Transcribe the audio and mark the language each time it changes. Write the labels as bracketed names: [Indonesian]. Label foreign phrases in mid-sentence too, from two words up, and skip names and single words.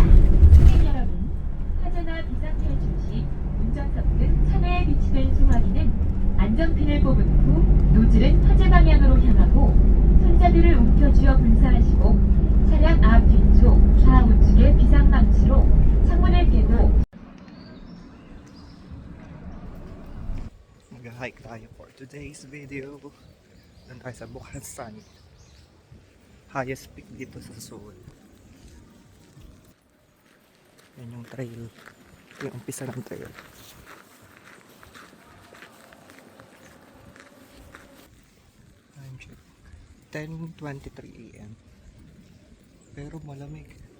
[Korean] 승객 여러분, 화재나 비상탈출 시 운전석등 차내에 비치된 소화기는 안전핀을 뽑은 후 노즐은 화재 방향으로 향하고 손잡이를 움켜쥐어 분사하시고 차량 앞 뒤쪽 좌우측의 비상망치로 창문을 깨고 [Filipino] Mag-hike tayo [English] for today's video. [Filipino] Doon tayo sa Bukhansan. [English] Highest peak [Filipino] dito sa Seoul. Yan yung trail. Ito yung umpisa ng trail. [English] Time check. [Filipino] 10:23 AM. Pero malamig.